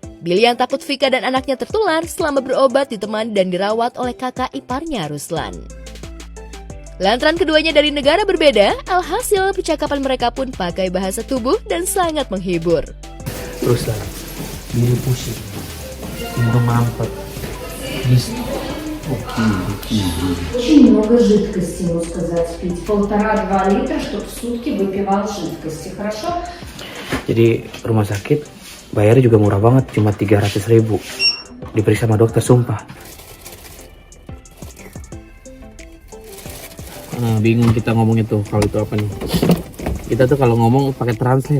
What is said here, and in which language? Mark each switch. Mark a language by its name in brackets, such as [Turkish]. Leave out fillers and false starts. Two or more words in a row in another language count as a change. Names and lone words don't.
[Indonesian] Billy yang takut Vika dan anaknya tertular selama berobat ditemani dan dirawat oleh kakak iparnya Ruslan. Lantaran keduanya dari negara berbeda, alhasil percakapan mereka pun pakai bahasa tubuh dan sangat menghibur. Ruslan, Billy pusing, pintu mampet, [Russian] Очень много жидкости, ему сказать, пить. 1,5-2 литра, чтобы в сутки выпивал жидкости, хорошо? [Indonesian] Jadi rumah sakit bayarnya juga murah banget, cuma 300.000. Diperiksa sama dokter, sumpah. Bingung kita ngomongnya tuh kalau itu apa nih. Kita tuh kalau ngomong pakai translate.